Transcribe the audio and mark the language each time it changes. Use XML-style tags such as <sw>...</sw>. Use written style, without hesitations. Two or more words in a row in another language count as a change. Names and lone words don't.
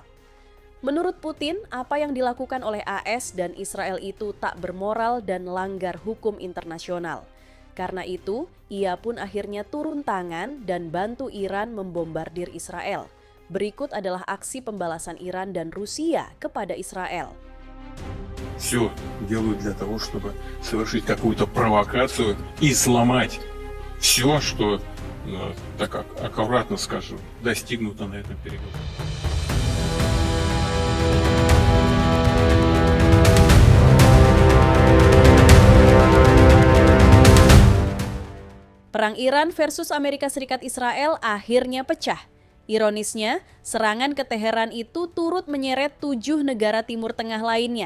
<id>Menurut Putin, apa yang dilakukan oleh AS dan Israel itu tak bermoral dan langgar hukum internasional. Karena itu, ia pun akhirnya turun tangan dan bantu Iran membombardir Israel. Berikut adalah aksi pembalasan Iran dan Rusia kepada Israel.</id> <ru>Все делают для того, чтобы совершить какую-то провокацию и сломать все, что, так аккуратно скажу, достигнуто на этом переговоре.</ru> <id>Perang Iran versus Amerika Serikat Israel akhirnya pecah. Ironisnya, serangan ke Teheran itu turut menyeret 7 negara Timur Tengah lainnya.</id>